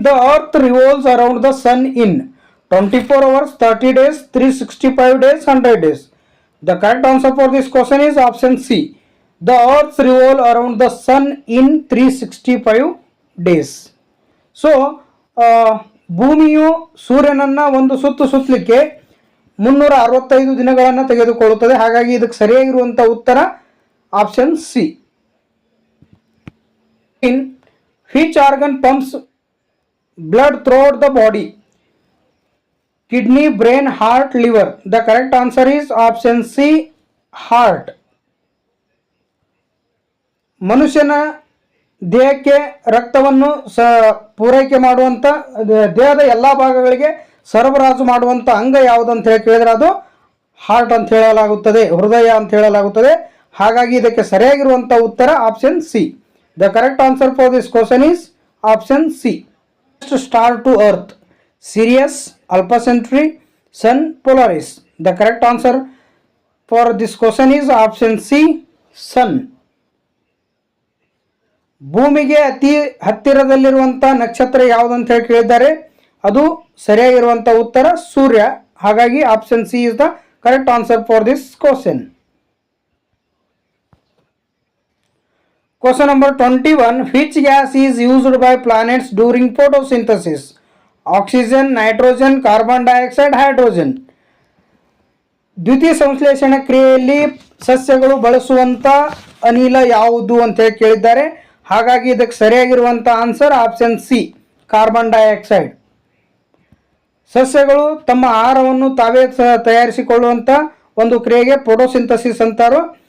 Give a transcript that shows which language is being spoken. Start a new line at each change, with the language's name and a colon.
English: The earth revolves around the sun in 24 hours, 30 days, 365 days, 100 days. The correct answer for this question is option C. The earth revolves around the sun in 365 days.
Kannada: So, ಭೂಮಿಯು ಸೂರ್ಯನನ್ನು ಒಂದು ಸುತ್ತಲಿಕ್ಕೆ 365 ದಿನಗಳನ್ನು ತೆಗೆದುಕೊಳ್ಳುತ್ತದೆ. ಹಾಗಾಗಿ ಇದಕ್ಕೆ ಸರಿಯಾಗಿರುವಂಥ ಉತ್ತರ option C.
English: In which organ pumps blood throughout the body? Kidney, brain, heart, liver. The correct answer is option C, heart.
Kannada: ಮನುಷ್ಯನ ದೇಹಕ್ಕೆ ರಕ್ತವನ್ನು ಪೂರೈಕೆ ಮಾಡುವಂಥ, ದೇಹದ ಎಲ್ಲ ಭಾಗಗಳಿಗೆ ಸರಬರಾಜು ಮಾಡುವಂಥ ಅಂಗ ಯಾವುದು ಅಂತ ಹೇಳಿ ಕೇಳಿದ್ರೆ ಅದು ಹಾರ್ಟ್ ಅಂತ ಹೇಳಲಾಗುತ್ತದೆ, ಹೃದಯ ಅಂತ ಹೇಳಲಾಗುತ್ತದೆ. ಹಾಗಾಗಿ ಇದಕ್ಕೆ ಸರಿಯಾಗಿರುವಂಥ ಉತ್ತರ option C.
English: The correct answer for this question is option C. Next star to earth: Sirius, Alpha Centauri, Sun, Polaris. The correct answer for this question is option C, Sun.
Kannada: ಭೂಮಿಗೆ ಅತಿ ಹತ್ತಿರದಲ್ಲಿರುವಂಥ ನಕ್ಷತ್ರ ಯಾವುದು ಅಂತ ಹೇಳಿ ಕೇಳಿದ್ದಾರೆ. ಅದು ಸರಿಯಾಗಿರುವಂಥ ಉತ್ತರ ಸೂರ್ಯ. ಹಾಗಾಗಿ
English: Option C is the correct answer for this question. Question number 21. Which gas is used by planets during photosynthesis? Oxygen, nitrogen, carbon dioxide, hydrogen.
Kannada: ದ್ವಿತೀಯ ಸಂಶ್ಲೇಷಣ ಕ್ರಿಯೆಯಲ್ಲಿ ಸಸ್ಯಗಳು ಬಳಸುವಂಥ ಅನಿಲ ಯಾವುದು ಅಂತ ಹೇಳಿ ಕೇಳಿದ್ದಾರೆ. ಹಾಗಾಗಿ ಇದಕ್ಕೆ ಸರಿಯಾಗಿರುವಂಥ answer option C, carbon dioxide. ಸಸ್ಯಗಳು ತಮ್ಮ ಆಹಾರವನ್ನು ತಾವೇ ತಯಾರಿಸಿಕೊಳ್ಳುವಂಥ ಒಂದು ಕ್ರಿಯೆಗೆ ಫೋಟೋಸಿಂಥಸಿಸ್ ಅಂತಾರೋ.